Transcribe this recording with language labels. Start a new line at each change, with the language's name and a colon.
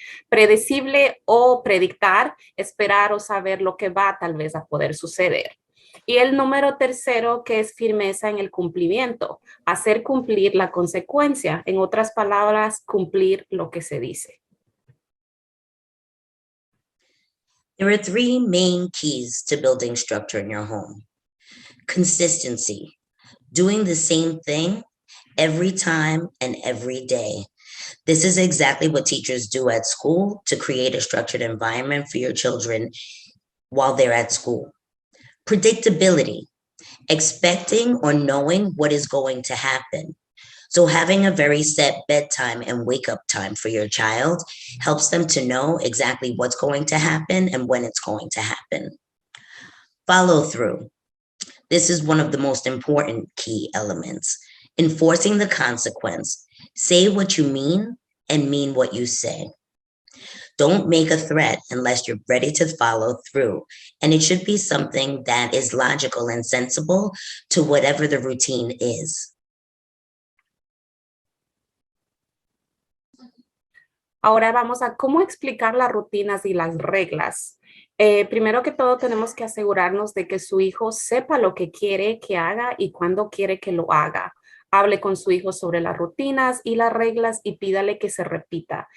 Spanish: Predecible o predictar, esperar o saber lo que va tal vez a poder suceder. Y el número tercero, que es firmeza en el cumplimiento, hacer cumplir la consecuencia, en otras palabras, cumplir lo que se dice.
English: There are 3 main keys to building structure in your home. Consistency, doing the same thing every time and every day. This is exactly what teachers do at school to create a structured environment for your children while they're at school. Predictability, expecting or knowing what is going to happen. So having a very set bedtime and wake up time for your child helps them to know exactly what's going to happen and when it's going to happen. Follow through. This is one of the most important key elements. Enforcing the consequence. Say what you mean and mean what you say. Don't make a threat unless you're ready to follow through. And it should be something that is logical and sensible to whatever the routine is.
Spanish: Ahora vamos a cómo explicar las rutinas y las reglas. Primero que todo, tenemos que asegurarnos de que su hijo sepa lo que quiere que haga y cuándo quiere que lo haga. Hable con su hijo sobre las rutinas y las reglas y pídale que se repita.